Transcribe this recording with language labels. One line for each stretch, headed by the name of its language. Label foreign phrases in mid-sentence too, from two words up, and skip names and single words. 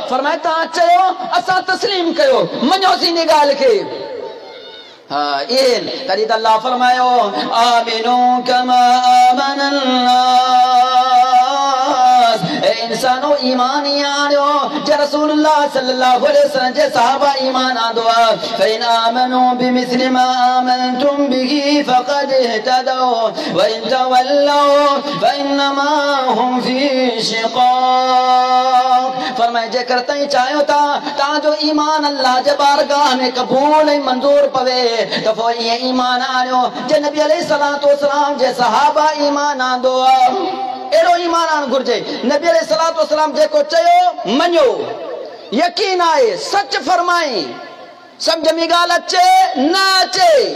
Sindhi: फरमाए तव्हां चयो असां तस्लीम कयो, मञोसीं इन ॻाल्हि खे। हाँ इन तॾहिं त अल्लाह फरमायो
Arabic: آمنوا كما آمن الناس.
Sindhi: इंसानो ईमान ही आणियो जे
Arabic: رسول الله صلى الله عليه وسلم
Sindhi: जे सहाबा ईमान आंदो आहे।
Arabic: فإن آمنوا بمثل ما آمنتم به فقد اهتدوا وإن تولوا فإنما هم في شقاق.
Sindhi: फरमाए जेकर तई चाहियो था तव्हांजो ईमान अल्लाह जे बारगाह में क़बूल ऐं मंज़ूर पवे त पोइ ईअं ईमान आणियो जे नबी
Arabic: عليه الصلاة والسلام
Sindhi: जे सहाबा ईमान आंदो आहे। अहिड़ो ईमान आणणु घुरिजे। नबी
Arabic: عليه الصلاة والسلام
Sindhi: जेको चयो मञो, यकीन आहे, सच फरमाई, सम्झ में ॻाल्हि अचे न अचे।